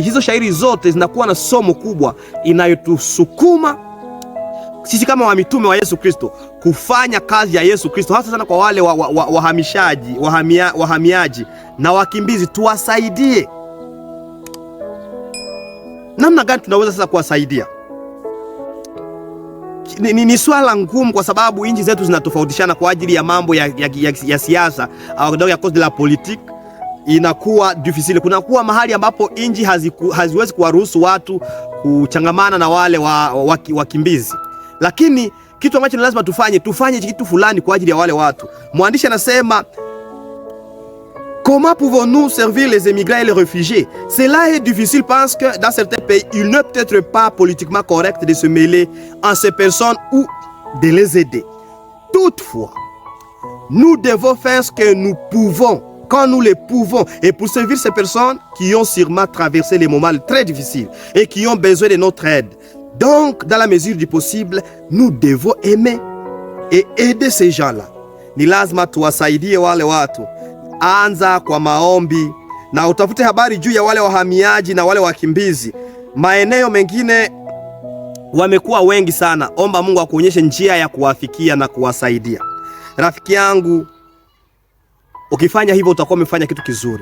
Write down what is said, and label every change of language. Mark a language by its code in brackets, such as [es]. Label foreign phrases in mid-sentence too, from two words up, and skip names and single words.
[sw] Hizo shairi zote zinakuwa na somo kubwa inayotusukuma sisi kama wa mitume wa Yesu Kristo kufanya kazi ya Yesu Kristo, hasa sana kwa wale wahamiaji na wakimbizi. Tuwasaidie. Namna gani tunaweza sasa kuwasaidia? Ni swala ngumu, kwa sababu nchi zetu zinatofautishana kwa ajili ya mambo ya siasa au kidogo ya [fr] cause de la politique. [sw] Inakuwa difficile. Kunakuwa mahali ambapo nchi haziwezi kuwaruhusu watu kuchangamana na wale wakimbizi. Lakini kitu ambacho ni lazima tufanye kitu fulani kwa ajili ya wale watu. Mwandishi anasema, [fr] comment pouvons-nous servir les immigrants et les réfugiés? Cela est difficile parce que dans certains pays, il n'est peut-être pas politiquement correct de se mêler en ces personnes ou de les aider. Toutefois, nous devons faire ce que nous pouvons quand nous le pouvons, et pour servir ces personnes qui ont sûrement traversé les moments très difficiles et qui ont besoin de notre aide. Donc, dans la mesure du possible, nous devons aimer et aider ces gens-là. [sw] Ni lazima tuwasaidie wale watu. Anza kwa maombi na utafute habari juu ya wale wahamiaji na wale wakimbizi. Maeneo mengine wamekuwa wengi sana. Omba Mungu akuonyeshe njia ya kuwafikia na kuwasaidia. Rafiki yangu, ukifanya hivyo utakuwa umefanya kitu kizuri.